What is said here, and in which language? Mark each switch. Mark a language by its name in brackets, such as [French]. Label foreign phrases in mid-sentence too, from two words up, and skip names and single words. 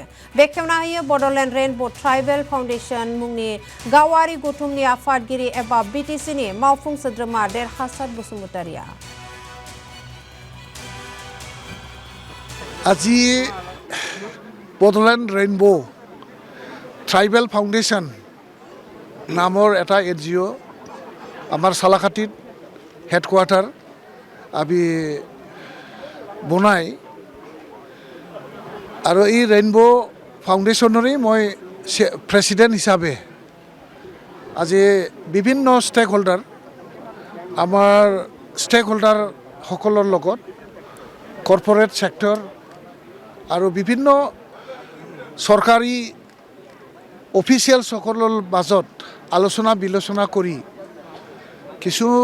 [Bodo] बेखेवना होयो बड'लेण्ड रेइनबो ट्राइबेल फाउन्डेशन मुंनि गावारि गौथुमनि आफादगिरि एबा बिटिसिनि मावफुं सोद्रोमा देरहासार बसुमतारिया। [Assamese] আজি बड'लेण्ड रेइनबो ट्राइबेल फाउन्डेशन नाমৰ এটা NGO আমাৰ চালাকাটিত হেডকোৱাৰ্টাৰ আমি বনাই আৰু এই ৰেইনবো ফাউণ্ডেশ্যনৰে মই প্ৰেছিডেণ্ট হিচাপে আজি বিভিন্ন [English] stake holder [Assamese] আমাৰ ষ্টেক হোল্ডাৰসকলৰ লগত [English] corporate sector [Assamese] আৰু বিভিন্ন চৰকাৰী অফিচিয়েলসকলৰ মাজত আলোচনা বিলোচনা কৰি কিছু